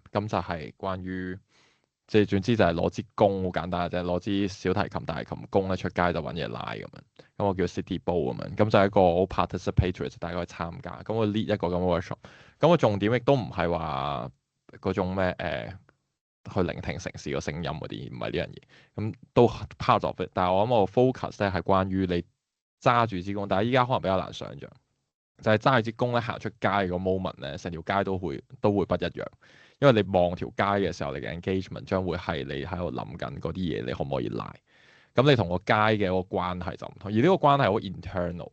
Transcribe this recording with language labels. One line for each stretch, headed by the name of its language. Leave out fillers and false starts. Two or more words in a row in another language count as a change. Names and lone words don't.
Cantonese: 咁就係關於即係總之就係攞支弓，好簡單嘅啫，攞支小提琴、大提琴弓咧出街就揾嘢拉咁樣。咁我叫 City Bowl 咁樣，咁就係一個好 participatory，大家可以參加。咁我 lead 一個咁嘅 workshop。咁個重點亦都唔係話嗰種咩去聆聽城市個聲音嗰啲，唔係呢樣嘢。咁都
English: part of it，
Cantonese: 但係我諗我 focus 咧係關於你揸住支弓，但係依家可能比較難想像，就係揸住支弓咧行出街個 moment 咧，成條街都會不一樣，因為你望條街嘅時候，你嘅 engagement 將會係你喺度諗緊嗰啲嘢，你可唔可以拉？咁你同個街嘅個關係就唔同，而呢個關係好 internal。